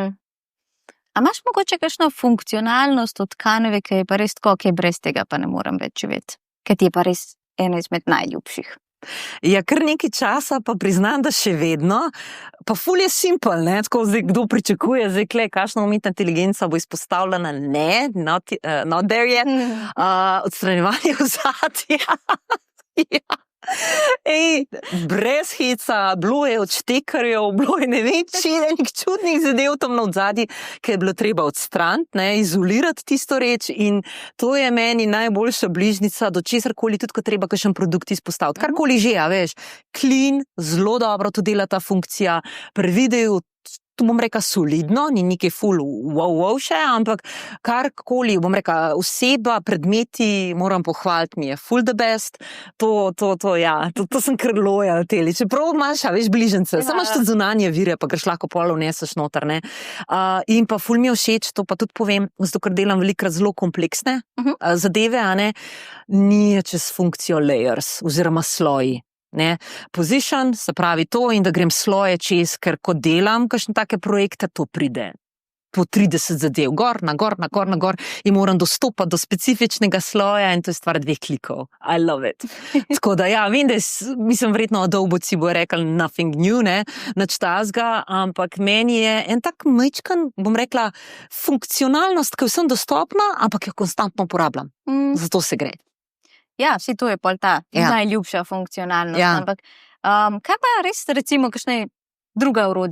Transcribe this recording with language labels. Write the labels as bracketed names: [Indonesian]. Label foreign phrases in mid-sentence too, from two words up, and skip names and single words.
[Slovenian] A imaš mogoče kakšno funkcionalnost od Canve, ki je pa res tako, ki brez tega pa ne morem več živeti, ki ti je pa res ena izmed najljubših? Ja, kar nekaj časa pa priznam, da še vedno, pa ful je simpel, ne, tako zdaj, kdo pričakuje, zdaj, kle, kakšna umetna inteligenca bo izpostavljena, ne, [English] not there yet, [Slovenian] odstranjevanje ozadja, ja. Ej, brez heca, bilo je odštekarjev, bilo je ne vem, čirenih čudnih zadev tam na odzadji, ki je bilo treba odstraniti, ne, izolirati tisto reč in to je meni najboljša bližnica do česarkoli, tudi ko treba kakšen produkt izpostaviti. Karkoli že, a veš, clean, zelo dobro to dela ta funkcija, pri videu, tu bom rekla solidno, ni nekaj ful wow še, ampak karkoli, bom rekla, oseba, predmeti, moram pohvaliti, mi je ful [English] the best, [Slovenian] to sem kar lojal teli, čeprav imaš, a veš, bližnjice, samo imaš tudi zunanje vire, pa greš lahko pol vneseš noter, ne. In pa ful mi je všeč, to pa tudi povem, zato ker delam velikrat zelo kompleksne zadeve, a ne, ni čez funkcijo layers oziroma sloji. Ne, position, se pravi to in da grem sloje čez, ker ko delam kakšne take projekte, to pride po 30 zadev, gor, na gor in moram dostopati do specifičnega sloja in to je stvar 2 klikov. [English] I love it. [Slovenian] Tako da ja, vem, da mislim, verjetno Adobe-ci bo rekel [English] nothing new, [Slovenian] ne, nič tazga, ampak meni je en tak majčken, bom rekla, funkcionalnost, ki je vsem dostopna, ampak jo konstantno uporabljam. Zato se gre. Ja, vsi to je pol ta najljubša funkcionalnost, ampak kaj pa res recimo kakšne druga orodja?